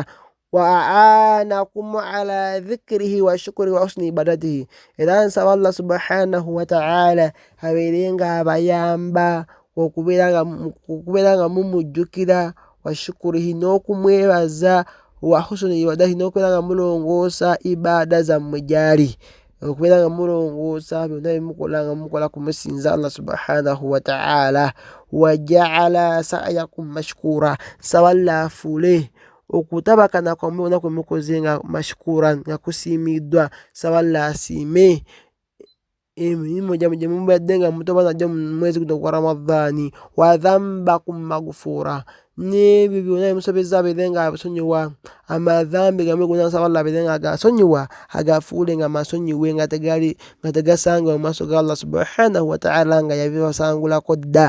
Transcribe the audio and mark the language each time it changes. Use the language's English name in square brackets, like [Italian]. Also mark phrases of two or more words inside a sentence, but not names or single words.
[Arabic] وأعانكم على ذكره وشكره وحسن عبادته, [Ganda] era nsaba [Arabic] الله سبحانه وتعالى [Ganda] abeerenga abayamba okubeera nga mumujjukira, [Arabic] وشكره [Ganda] n'okumwebaza, [Arabic] وحسن عبادته [Ganda] n'okubeera nga mulongoosa ibada zammwe gyali, okubeera nga mulongoosa byonna byemukola nga mukola kumusinza [Arabic] الله سبحانه وتعالى. وجعل سعيكم مشكورا, [Ganda] nsaba Allah afuule okutabakana kwammwe kwonna kwe mukoze nga mashkura, nga kusiimiddwa. Nsaba Allah asiime emirimu gyammwe gye mubadde nga mutoba nagyo mu mwezi guno gwa Ramadhaani. [Arabic] وذنبكم مغفورا, [Ganda] n'ebyo byonna byemusobezza abeere nga abasonyiwa, amadhambi gammwe gonna nsaba Allah abeere nga agasonyiwa, agafuule nga masonyiwe, nga tegasangibwa mu maaso ga [Arabic] الله سبحانه وتعالى [Ganda] nga yabibasangulako dda.